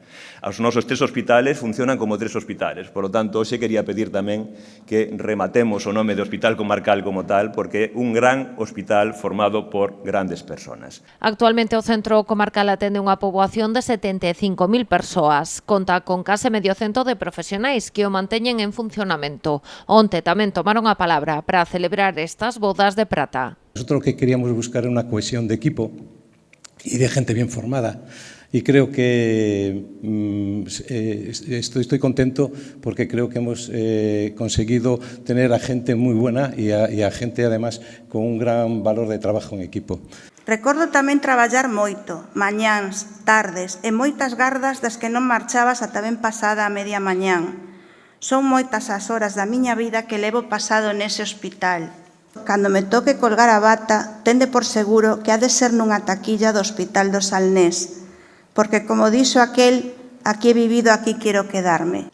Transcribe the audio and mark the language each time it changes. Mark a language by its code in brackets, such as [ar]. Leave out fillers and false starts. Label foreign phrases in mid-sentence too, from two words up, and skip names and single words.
[gl] Os nosos 3 hospitales funcionan como 3 hospitales, [es] por lo tanto, [gl] hoxe quería pedir tamén que rematemos o nome de hospital comarcal como tal, porque é un gran hospital formado por grandes persoas. Actualmente o centro comarcal atende unha poboación de 75.000 persoas. Conta con case medio cento de profesionais que o manteñen en funcionamento. Onte tamén tomaron a palabra para celebrar estas bodas de prata. [es] Nosotros lo que queríamos buscar era una cohesión de equipo y de gente bien formada. Y creo que estoy contento porque creo que hemos conseguido tener a gente muy buena y a gente además con un gran valor de trabajo en equipo. [gl] Recordo tamén traballar moito, mañáns, tardes e moitas gardas das que non marchabas ata ben pasada a media mañán. Son moitas as horas da miña vida que levo pasado nese hospital. Cando me toque colgar a bata, tende por seguro que ha de ser nunha taquilla do Hospital do Salnés, porque, como dixo aquel, [es] aquí he vivido, aquí quiero quedarme.